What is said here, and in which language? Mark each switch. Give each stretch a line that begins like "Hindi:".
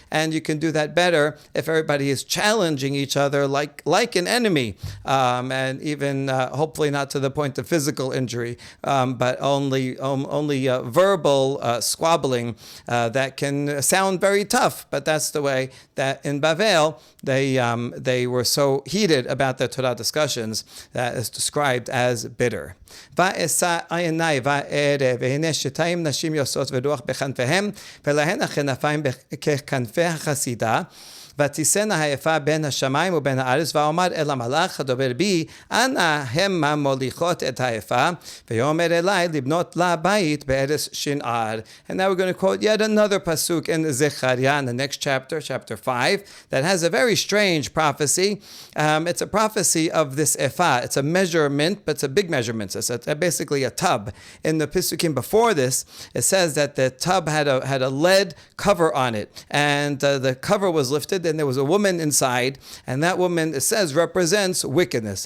English: And you can do that better if everybody is challenging each other like an enemy, and even hopefully not to the point of physical injury, but only verbal squabbling that can sound very tough. But that's the way that in Bavel they were so heated about their Torah discussions that is described as bitter.
Hebrew: ואשא עיני וערב והנה שתיים נשים יוסעות ורוח בכנפיהם ולהן הכנפיים ככנפי החסידה ותישאנה היפה בין השמיים ובין הארץ ואומר אל המלאך הדובר בי אנא המה מוליכות את היפה ויאמר אלי לבנות לה בית בארץ שנער.
English: And now we're going to quote yet another pasuk in Zechariah in the next chapter, chapter 5, that has a very strange prophecy. It's a prophecy of this ephah. It's a measurement, but it's a big measurement. It's basically a tub. In the pisukim before this, it says that the tub had a lead cover on it, and the cover was lifted, and there was a woman inside, and that woman, it says, represents wickedness.